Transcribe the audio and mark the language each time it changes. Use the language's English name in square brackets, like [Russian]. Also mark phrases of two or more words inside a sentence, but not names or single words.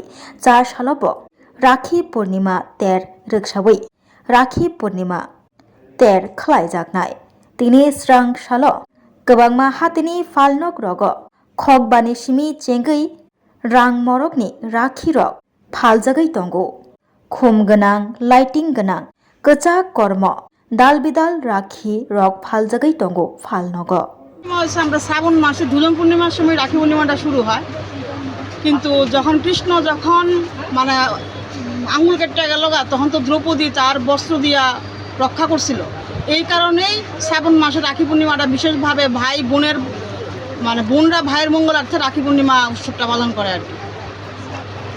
[Kok Borok] 4 salobo Rakhi Purnima ter rwksawi Rakhi Purnima ter khlaijaknai tini srang salo kwbangma hatini falnok rogo khokbani simi chengui rang morokni Rakhi rok phaljagui tongo khum gwnang lighting gwnang kwchak kormo dal bidal Rakhi rok phaljagui tongo falnogo [Bangla] আমরা শ্রাবণ মাসে ধুলন পূর্ণিমার সময় রাখি পূর্ণিমাটা শুরু হয় কিন্তু যখন কৃষ্ণ মানে আঙুল কেটে গেল তখন তো দ্রৌপদী তার বস্ত্র দিয়া রক্ষা করছিল এই কারণেই শ্রাবণ মাসে রাখি পূর্ণিমাটা বিশেষভাবে ভাই বোনের মানে বোনরা ভাইয়ের মঙ্গলার্থে রাখি পূর্ণিমা উৎসবটা পালন করে আর কি।